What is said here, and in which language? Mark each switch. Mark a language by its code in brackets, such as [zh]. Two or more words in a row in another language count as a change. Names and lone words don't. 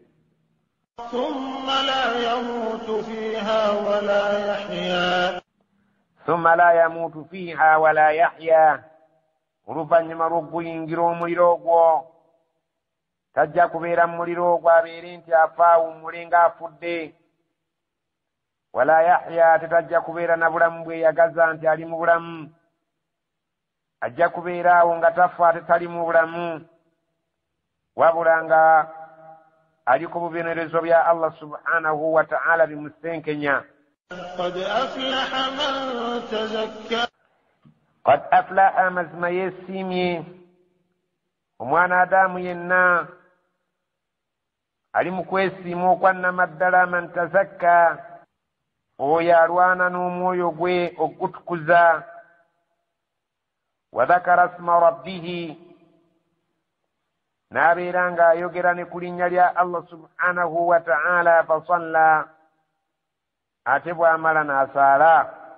[ar] ثم لا يموت فيها ولا يحيى [lg] oluvannyuma lw'okuyingira omuliro ogwo tajja kubeera mu muliro ogwo abeere nti afa awummule ng'afudde. [ar] ولا يحيى [lg] tetajja kubeera na bulamu bweyagaza nti ali mu bulamu ajja kubeera awo nga tafa tetali mu bulamu wabula nga ali ku bubonerezo bya Allah [ar] سبحانه وتعالى [lg] bimusenkenya. [ar] قد أفلح [lg] mazima yeesiimye omwana Adamu yenna ali mu kwesiima okwannama ddala [ar] من تزكى [lg] oyo alwana n'omwoyo gwe ogutukuza. [ar] وذكر اسم ربه [lg] n'abeera ng'ayogera ne ku linnya lya Allah [ar] سبحانه وتعالى [lg] fasalla ate bw'amala n'asaala.